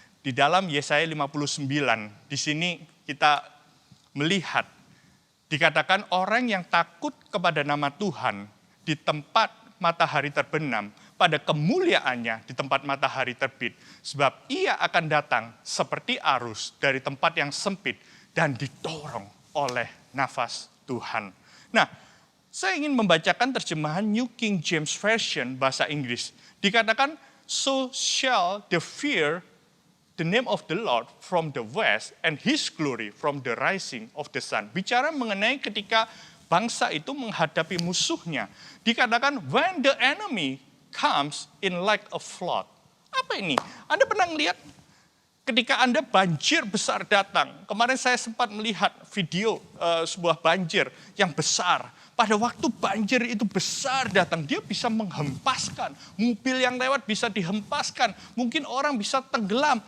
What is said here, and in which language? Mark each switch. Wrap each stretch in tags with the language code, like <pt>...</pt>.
<id>Di dalam Yesaya 59, di sini kita melihat, dikatakan orang yang takut kepada nama Tuhan di tempat matahari terbenam, pada kemuliaannya di tempat matahari terbit. Sebab ia akan datang seperti arus dari tempat yang sempit dan didorong oleh nafas Tuhan. Nah, saya ingin membacakan terjemahan New King James Version bahasa Inggris. Dikatakan,</id> <en>so shall the fear the name of the Lord from the west and his glory from the rising of the sun.</en> <id>Bicara mengenai ketika bangsa itu menghadapi musuhnya. Dikatakan,</id> <en>when the enemy comes in like a flood.</en> <id>Apa ini? Anda pernah melihat ketika Anda banjir besar datang. Kemarin saya sempat melihat video sebuah banjir yang besar. Pada waktu banjir itu besar datang, dia bisa menghempaskan. Mobil yang lewat bisa dihempaskan. Mungkin orang bisa tenggelam.</id>